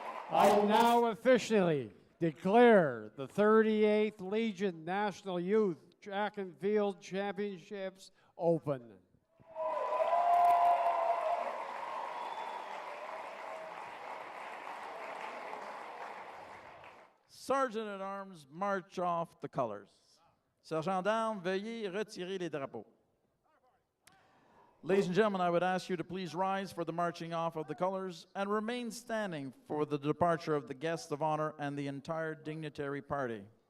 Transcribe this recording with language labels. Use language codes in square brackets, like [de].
[en] I now officially declare the 38th Legion National Youth Track and Field Championships open. Sergeant at Arms, march off the colors. [fr] Sergent d'armes, veuillez retirer les drapeaux. [en] Ladies and gentlemen, I would ask you to please rise for the marching off of the colors and remain standing for the departure of the guests of honor and the entire dignitary party.